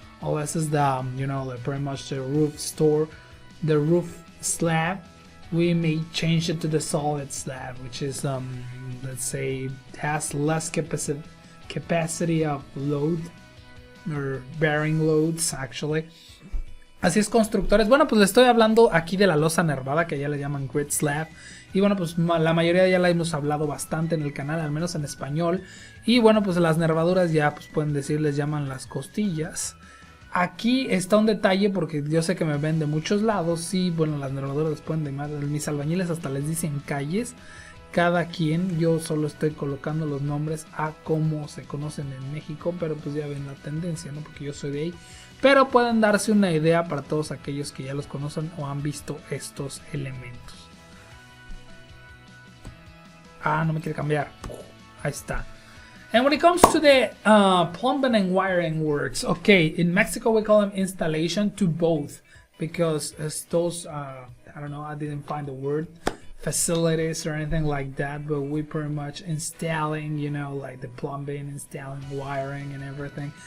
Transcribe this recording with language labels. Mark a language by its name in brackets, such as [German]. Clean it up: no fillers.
[English] All this is the, you know, pretty much the the roof slab. We may change it to the solid slab, which is let's say has less capacity of load, or bearing loads actually. [Spanish] Así es, constructores. Bueno, pues les estoy hablando aquí de la losa nervada, que ya le llaman grit slab. Y bueno, pues la mayoría ya la hemos hablado bastante en el canal, al menos en español. Y bueno, pues las nervaduras ya pues pueden decir, les llaman las costillas. Aquí está un detalle, porque yo sé que me ven de muchos lados. Y bueno, las nervaduras les pueden llamar, mis albañiles hasta les dicen calles. Cada quien, yo solo estoy colocando los nombres a cómo se conocen en México, pero pues ya ven la tendencia, ¿no? Porque yo soy de ahí. Pero pueden darse una idea para todos aquellos que ya los conocen o han visto estos elementos. Ah, no me quiere cambiar. Ahí está. [English] And when it comes to the plumbing and wiring works, okay, in Mexico we call them installation to both, because as those, I don't know, I didn't find the word, facilities or anything like that, but we pretty much installing, you know, like the plumbing, installing wiring and everything.